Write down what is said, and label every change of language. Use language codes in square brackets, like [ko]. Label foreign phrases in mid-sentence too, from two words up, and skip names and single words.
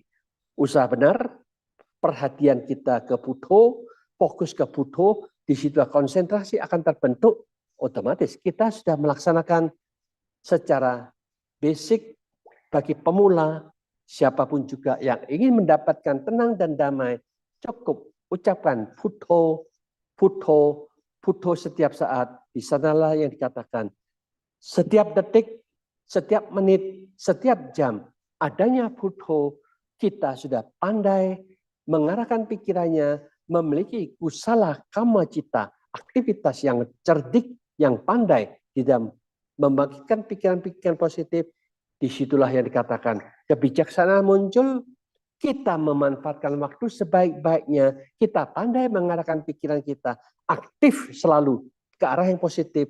[id] Usaha benar, perhatian kita ke buddho, fokus ke buddho, disitulah konsentrasi akan terbentuk, otomatis kita sudah melaksanakan secara basic bagi pemula, siapapun juga yang ingin mendapatkan tenang dan damai, cukup ucapkan buddho, buddho, buddho setiap saat. Di sanalah yang dikatakan, setiap detik, setiap menit, setiap jam, adanya buddho, kita sudah pandai mengarahkan pikirannya, memiliki [pi] kusala kama cita, [id] aktivitas yang cerdik, yang pandai di dalam membangkitkan pikiran-pikiran positif. Disitulah yang dikatakan kebijaksanaan muncul, kita memanfaatkan waktu sebaik-baiknya, kita pandai mengarahkan pikiran kita, aktif selalu ke arah yang positif.